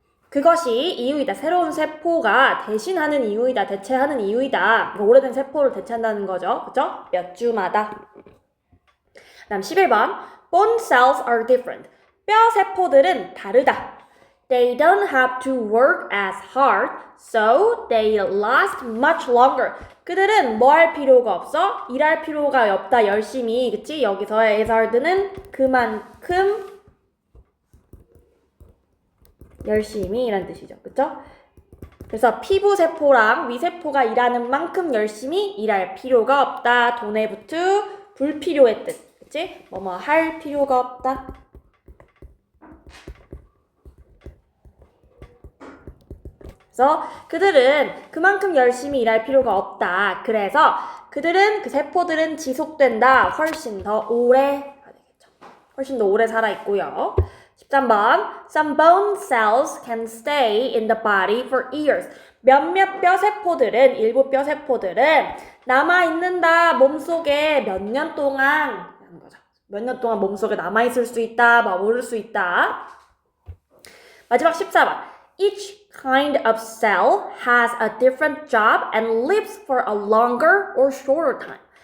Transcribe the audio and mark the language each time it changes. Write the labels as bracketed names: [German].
[Korean] 그것이 이유이다. 새로운 세포가 대신하는 이유이다. 대체하는 이유이다. 오래된 세포를 대체한다는 거죠. 그죠? 몇 주마다. 다음 11번. [English] Bone cells are different. [Korean] 뼈 세포들은 다르다. [English] They don't have to work as hard, so they last much longer. [Korean] 그들은 뭐 할 필요가 없어? 일할 필요가 없다, 열심히. 그치? 여기서의 as hard는 그만큼 열심히 이란 뜻이죠. 그쵸? 그래서 피부세포랑 위세포가 일하는 만큼 열심히 일할 필요가 없다. [English] don't have to, [Korean] 불필요의 뜻. 그치? 뭐뭐 할 필요가 없다. 그래서 그들은 그만큼 열심히 일할 필요가 없다. 그래서 그들은 그 세포들은 지속된다. 훨씬 더 오래 훨씬 더 오래 살아 있고요. [English] 13번 Some bone cells can stay in the body for years. [Korean] 몇몇 뼈세포들은 일부 뼈세포들은 남아있는다. 몸속에 몇 년 동안 하는 거죠. 몇 년 동안 몸속에 남아있을 수 있다. 모를 수 있다. 마지막 14번 [English] Each kind of cell has a different job and lives for a longer or shorter time.